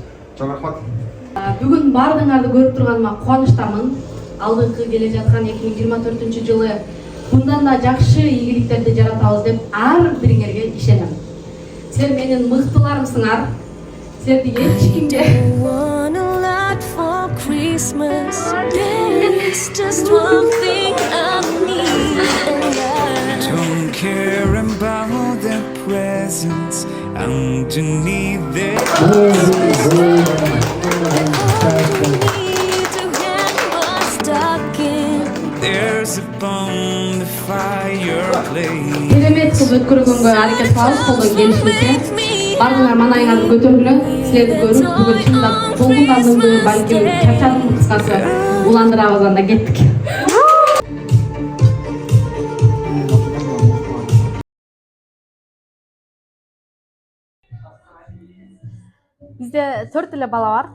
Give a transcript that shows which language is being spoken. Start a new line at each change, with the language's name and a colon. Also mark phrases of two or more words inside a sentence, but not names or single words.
Kyrgyz: Чоң рахмат. Бүгүн баардыгыңарды көрүп турганыма кубанычтамын. Алдыңкы келе жаткан 2024 жылы мындан да жакшы ийгиликтерди жаратабыз деп ар бириңерге ишенем. Силер менин мыктыларымсыңар. Силерди эч кимге
English: Don't care about their presence underneath their There's a bonfire blaze.
Kyrgyz: керемет кыз өткөргөнгө аракет кылабыз, колдон келишимизче. Бардыңар маанайыңарды көтөргүлө. Силерди көрүп бүгүн чындап толкундандымды, балким чарчадымбы, кыскасы уландырабыз, анда кеттик. Бизде 4 эле бала бар.